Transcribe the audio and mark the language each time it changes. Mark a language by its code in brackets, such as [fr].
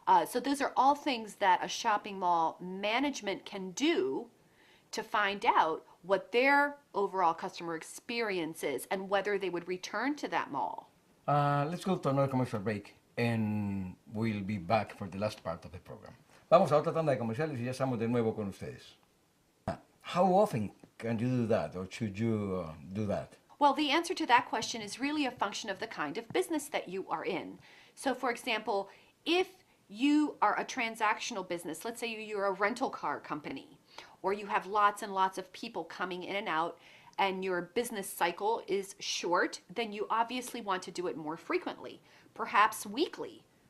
[en] So those are all things that a shopping mall management can do to find out what their overall customer experience is and whether they would return to that mall. Let's go to another commercial break and we'll be back for the last part of the program. [es] Vamos a otra tanda de comerciales y ya estamos de nuevo con ustedes. [en] How often can you do that, or should you do that? Well, the answer to that question is really a function of the kind of business that you are in. So, for example, if you are a transactional business, let's say you're a rental car company, or you have lots and lots of people coming in and out, and your business cycle is short, then you obviously want to do it more frequently, perhaps weekly.